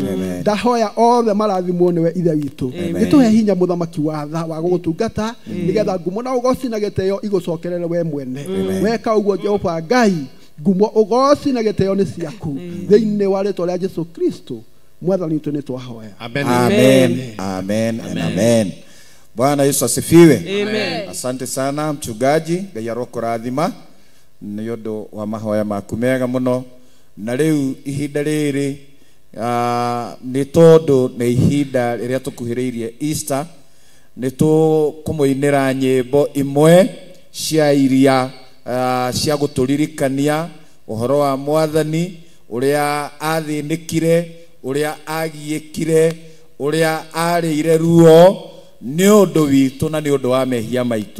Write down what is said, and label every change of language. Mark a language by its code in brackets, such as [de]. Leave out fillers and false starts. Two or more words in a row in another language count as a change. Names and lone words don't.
[ki] Ndahoya othe marathimwo nĩwe ithe witũ. Nĩtũhe hinya mũthamaki wa tha wa gũgũtungata nĩgetha ngumo na ũgoci na gĩtĩo igũcokerere we mwene. Weka ũguo Jehova Ngai, ngumo ũgoci na gĩtĩo nĩ ciaku thĩinĩ wa rĩtwa rĩa Jesu Kristo mwathani witũ nĩ twahoya. [sw] Amen. Amen. Amen. Amen. Bwana Yesu asifiwe. Amen. Asante sana mchungaji, [ki] Ngai arokũrathima nĩ ũndũ wa mahoya maku mega mũno. Na rĩu ihinda rĩrĩ nĩ tondũ nĩ ihinda rĩrĩa tũkuhĩrĩirie Easter, nĩ tũkũmũinĩra nyĩmbo imwe cia iria cia gũtũririkania ũhoro wa mwathani ũrĩa athĩnĩkire, ũrĩa agiĩkire, ũrĩa arĩire ruo nĩ ũndũ witũ na nĩ ũndũ wa mehia maitũ.